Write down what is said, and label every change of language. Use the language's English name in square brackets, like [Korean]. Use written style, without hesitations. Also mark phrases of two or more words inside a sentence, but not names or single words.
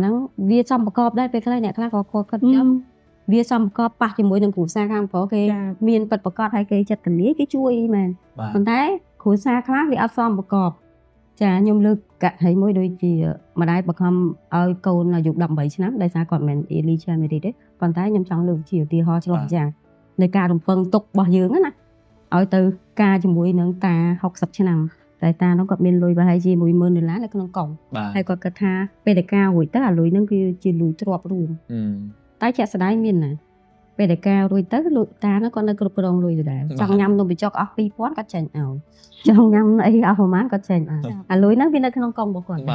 [Khmer] ហ្នឹងវាសំប្រកបដែរពេលខ្លះអ្នកខ្លះក៏គាត់ខ្ញុំវាសំប្រកបប៉ះជាមួយនឹងគ្រួសារខាងប្រុសគេមានពិតប្រកបហើយគេចិត្តកលាគេជួយមែនប៉ុន្តែគ្រួសារខ្លះវាអត់សំប្រក បចាខ្ញុំលើកករណីមួយដូចជាម្ដាយបង្ខំឲ្យកូនអាយុ18ឆ្នាំដោយសារគាត់មិន [English] early child marriage [Khmer] ទេប៉ុន្តែខ្ញុំចង់លើកជាឧ ទាហរណ៍ឆ្លុះយ៉ាងនៃការរំពឹងទុករបស់យើងណាឲ្យទៅការជាមួយនឹងតា60ឆ្នាំតែតានោះគាត់មានលុយប្រហែលជា$10000នៅក្នុងកុំហើយគាត់គិតថាពេលតែការរួចទៅអាលុយហ្នឹងគឺជាលុយទ្រព្យរួមតែជាក់ស្ដែងមានណាពេលតែការរួចទៅលុយតានោះគាត់នៅគ្រប់គ្រងលុយដដែលចង់ញ៉ាំនំបញ្ចុកអស់2000គាត់ចេញឲ្យចង់ញ៉ាំអីអស់ប្រហែលគាត់ចេញឲ្យអាលុយហ្នឹងវានៅក្នុងកុំរបស់គាត់